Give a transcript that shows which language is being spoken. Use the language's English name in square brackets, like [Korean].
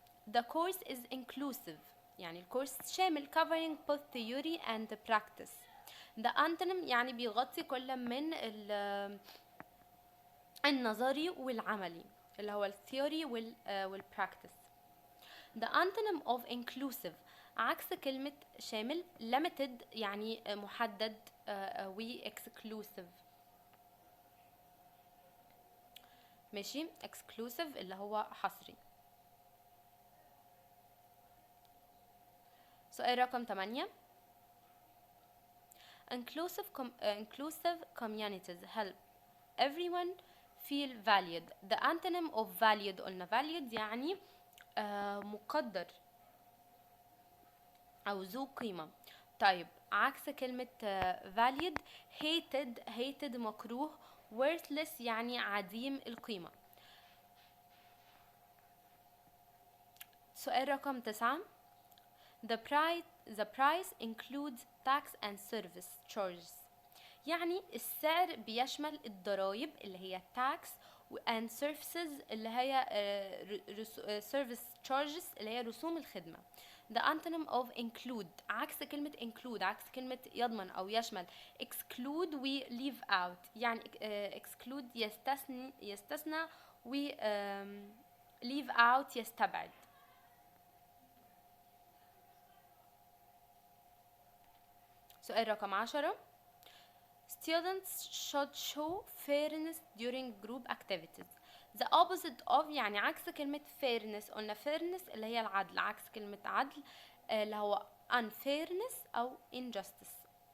[English] The course is inclusive [Arabic] يعني الكورس شامل [English] covering both theory and practice. The antonym [Arabic] يعني بيغطي كل من النظري والعملي اللي هو الثيوري والبراكتس. [English] The antonym of inclusive [Arabic] عكس كلمة شامل [English] limited [Arabic] يعني محدد و [English] exclusive. [Arabic] ماشي. exclusive اللي هو حصري. سؤال رقم 8. [English] inclusive communities help everyone feel valued. The antonym of valued قلنا valued [Arabic] يعني مقدر أو ذو قيمة. طيب عكس كلمة valued hated مكروه، worthless يعني عديم القيمة. سؤال رقم 9. [English] The price includes tax and service charges. [Arabic] يعني السعر بيشمل الضرائب اللي هي [English] tax and services [Arabic] اللي هي [English] service charges [Arabic] اللي هي رسوم الخدمة. [English] The antonym of include [Arabic] عكس كلمة include عكس كلمة يضمن أو يشمل exclude و leave out. يعني exclude يستثنى و leave out يستبعد. سؤال رقم 10. [English] students should show fairness during group activities. the opposite of [Arabic] يعني عكس كلمة fairness، قلنا fairness اللي هي العدل، عكس كلمة عدل اللي هو unfairness أو injustice.